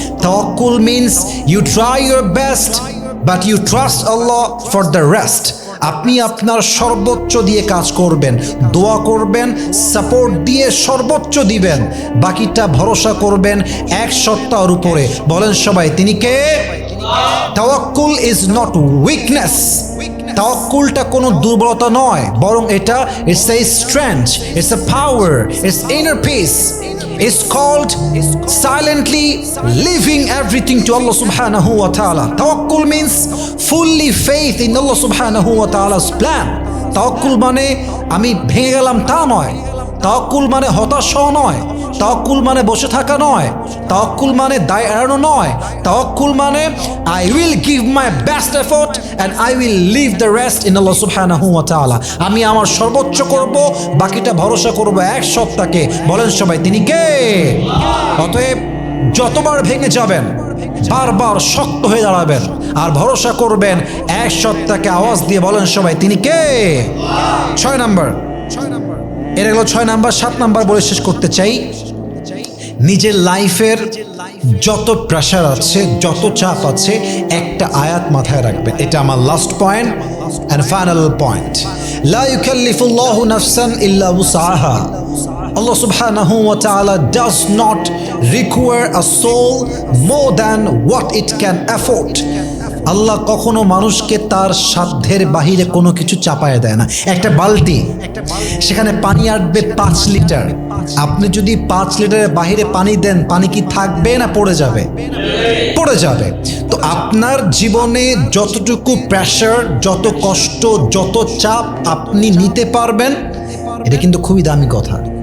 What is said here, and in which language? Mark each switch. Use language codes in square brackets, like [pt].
[en] Tawakkul means you try your best but you trust Allah for the rest. [bn] আপনি আপনার সর্বোচ্চ দিয়ে কাজ করবেন, দোয়া করবেন, সাপোর্ট দিয়ে সর্বোচ্চ দিবেন, বাকিটা ভরসা করবেন এক সত্তার উপরে। বলেন সবাই, তিনি কে? [en] তাওয়াক্কুল is not weakness. [bn] তাওয়াক্কুলটা কোনো দুর্বলতা নয়, বরং এটা [en] It's a strength, it's a power, it's inner peace. It's called silently leaving everything to Allah subhanahu wa ta'ala. Tawakkul means fully faith in Allah subhanahu wa ta'ala's plan. [bn] Tawakkul মানে আমি ভেঙে গেলাম তা নয়। তাওয়াক্কুল মানে হতাশ হওয়া নয়। তাওয়াক্কুল মানে বসে থাকা নয়। তাওয়াক্কুল মানে দায় এড়ানো নয়। তাওয়াক্কুল মানে [en] I will give my best effort and I will leave the rest in Allah subhanahu wa ta'ala. [bn] আমি আমার সর্বোচ্চ করব, বাকিটা ভরসা করব এক সত্তাকে। বলেন সবাই, তিনি কে? অতএব যতবার ভেঙে যাবেন, বারবার শক্ত হয়ে দাঁড়াবেন আর ভরসা করবেন এক সত্তাকে। আওয়াজ দিয়ে বলেন সবাই, তিনি কে? 6 নাম্বার, এর গেল 6 নাম্বার। 7 নাম্বার বলে শেষ করতে চাই। নিজের লাইফের যত প্রেশার আছে, যত চাপ আছে, একটা আয়াত মাথায় রাখবেন। এটা আমার [en] Last point and final point. [ar] লা ইউকাল্লিফুল্লাহু নাফসান ইল্লা উসআহা। [en] Allah subhanahu wa ta'ala does not require a soul more than what it can afford. [bn] আল্লাহ কখনো মানুষকে তার সাধ্যের বাহিরে কোনো কিছু চাপায় দেয় না। একটা বালতি, সেখানে পানি আটবে 5 লিটার। আপনি যদি 5 লিটারের বাহিরে পানি দেন, পানি কি থাকবে না পড়ে যাবে? পড়ে যাবে। তো আপনার জীবনে যতটুকু প্রেশার, যত কষ্ট, যত চাপ আপনি নিতে পারবেন, এটা কিন্তু খুবই দামি কথা।